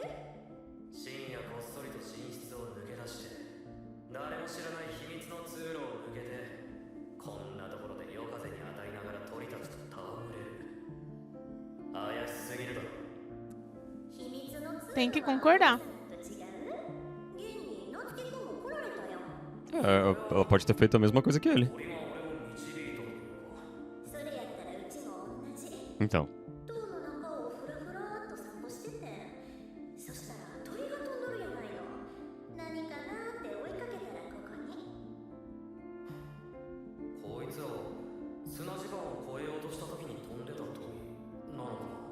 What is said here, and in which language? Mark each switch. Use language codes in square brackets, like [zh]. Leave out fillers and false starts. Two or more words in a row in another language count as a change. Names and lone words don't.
[ja] 深夜こっそりと寝室を抜け出して誰も知らない秘密の通路を抜けてこんなところで夜風に当たりながら鳥たちと戯れる。怪しすぎるだろ。秘密の通路 [pt] Tem que concordar. [ja] と違う？現にのつきくんも来られたよ。 [pt] Ela pode ter feito a mesma coisa que ele. [ja] 鳥が俺を導いとるというか。それやったらうちも同じ。 [pt] Então. [ja] 塔の中をふらふらっと散歩してて、そしたら鳥が飛んどるやないの。何かなーって追いかけたらここに。こいつらは砂地盤を越えようとした時に飛んでた鳥なのか。